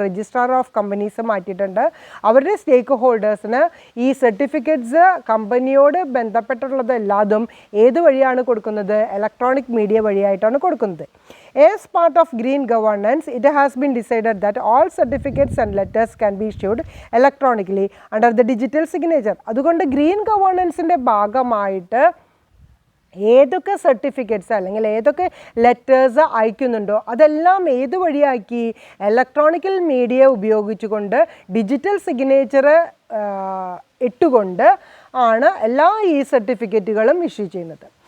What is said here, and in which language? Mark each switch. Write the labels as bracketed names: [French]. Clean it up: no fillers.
[Malayalam] Registrar of companies മാറ്റിയിട്ടുണ്ട്. അവരുടെ സ്റ്റേക്ക് ഹോൾഡേഴ്സിന് ഈ സർട്ടിഫിക്കറ്റ്സ് കമ്പനിയോട് ബന്ധപ്പെട്ടുള്ളത് എല്ലാതും ഏത് വഴിയാണ് കൊടുക്കുന്നത്? ഇലക്ട്രോണിക് മീഡിയ വഴിയായിട്ടാണ് കൊടുക്കുന്നത്. [English] As part of green governance, it has been decided that all certificates and letters can be issued electronically under the digital signature. [Malayalam] അതുകൊണ്ട് green ഗവേണൻസിൻ്റെ ഭാഗമായിട്ട് ഏതൊക്കെ സർട്ടിഫിക്കറ്റ്സ് അല്ലെങ്കിൽ ഏതൊക്കെ ലെറ്റേഴ്സ് അയക്കുന്നുണ്ടോ അതെല്ലാം ഏത് വഴിയാക്കി? ഇലക്ട്രോണിക്കൽ മീഡിയ ഉപയോഗിച്ചുകൊണ്ട് ഡിജിറ്റൽ സിഗ്നേച്ചർ ഇട്ടുകൊണ്ട് ആണ് എല്ലാ ഈ സർട്ടിഫിക്കറ്റുകളും ഇഷ്യൂ ചെയ്യുന്നത്.